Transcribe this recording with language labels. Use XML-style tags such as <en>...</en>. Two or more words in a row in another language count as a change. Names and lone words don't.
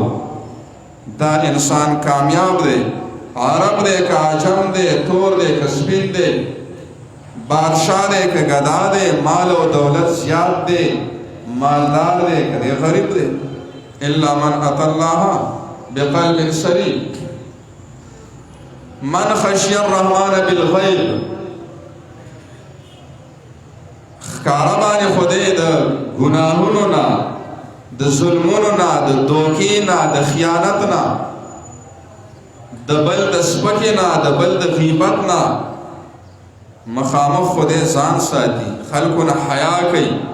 <ps>دا انسان کامیاب دی، عرب دی که عجم دی، تور دی که سپین دی، بادشاہ دی که گدا دی، مال و دولت زیاد دی، مالدار دی که غریب دی.</ps> <ar>الا من اتى الله بقلب سلیم. من خشی الرحمن بالغیب،</ar> <ps>ښکاره باندې خدای د ګناهونو نه، د ظلمونو نه، د دوکې نه، د خیانت نه، د بل د سپکې نه، د بل د غیبت نه مخامخ خدای ځان ساتي، خلکو نه حیا کوي.</ps>